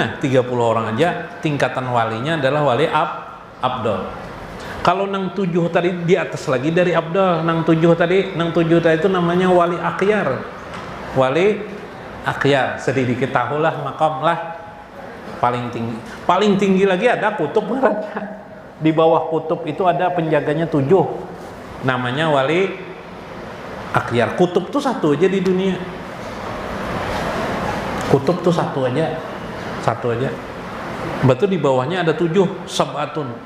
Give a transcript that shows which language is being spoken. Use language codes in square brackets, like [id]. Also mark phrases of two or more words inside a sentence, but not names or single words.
[id] Nah 30 orang aja tingkatan walinya adalah wali abdal. Kalau nang 7 tadi di atas lagi dari abdal, nang 7 tadi itu namanya wali akhyar. Wali akhyar, sedikit tahulah makam lah paling tinggi lagi ada kutub raja. Di bawah kutub itu ada penjaganya 7, namanya wali akhyar. Kutub tuh satu aja di dunia, kutub tuh satu aja. Betul di bawahnya ada 7, sabatun.